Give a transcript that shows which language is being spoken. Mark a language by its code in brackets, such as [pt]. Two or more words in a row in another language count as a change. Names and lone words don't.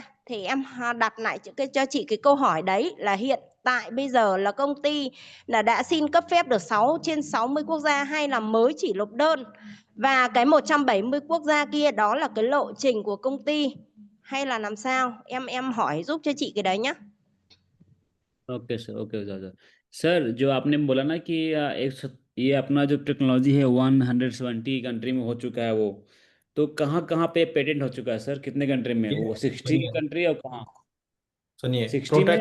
[vi] Thì em đặt lại cho chị cái câu hỏi đấy là hiện tại bây giờ là công ty là đã xin cấp phép được 6 trên 60 quốc gia hay là mới chỉ nộp đơn? Và cái 170 quốc gia kia đó là cái lộ trình của công ty hay là làm sao? Em hỏi giúp cho chị cái đấy nhé. [en] okay sir, okay sir. [hi] सर, जो आपने बोला ना कि ये अपना जो टेक्नोलॉजी है 170 कंट्री में हो चुका है वो, तो कहाँ कहाँ पे पेटेंट हो चुका है सर? कितने कंट्री में? ये वो 60 सुनिए, कंट्री और कहाँ? सुनिए, 60 में